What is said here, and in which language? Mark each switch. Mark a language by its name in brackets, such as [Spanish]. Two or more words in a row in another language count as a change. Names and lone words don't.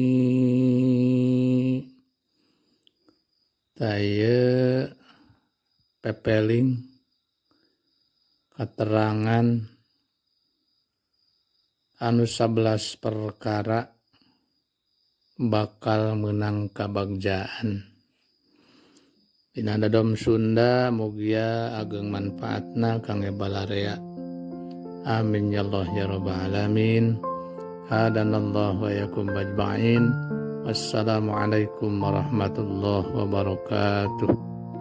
[Sundanese] Taya pepeling keterangan anu 11 perkara bakal menang kabagjaan. Dina dadom Sunda mugia ageng manfaatna kangge balarea. [Arabic] آمين يا الله يا رب العالمين. هدانا الله وإياكم أجمعين. والسلام عليكم ورحمة الله وبركاته.